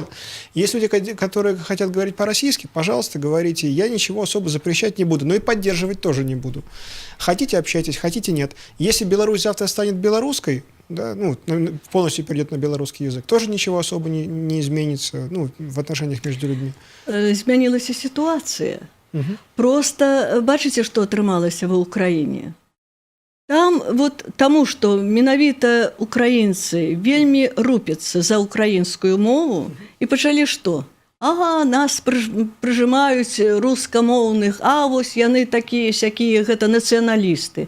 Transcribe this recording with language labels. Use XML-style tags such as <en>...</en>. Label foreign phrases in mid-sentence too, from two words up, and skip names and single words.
<ru>Есть люди, которые хотят говорить по-российски, пожалуйста, говорите. Я ничего особо запрещать не буду, но и поддерживать тоже не буду. Хотите, общайтесь, хотите, нет. Если Беларусь завтра станет белорусской, да, полностью перейдет на белорусский язык, тоже ничего особо не изменится в отношениях между людьми.</ru> <be>Змянілася ситуация. Просто бачыце, што атрымалася ва ўкраіне. Там таму, што менавіта украінцы вельмі рупяцца за украінскую мову і пачалі што? Ага, нас прыжымаюць рускамоўных, вось яны такія-сякія, гэта нацыяналісты.</be>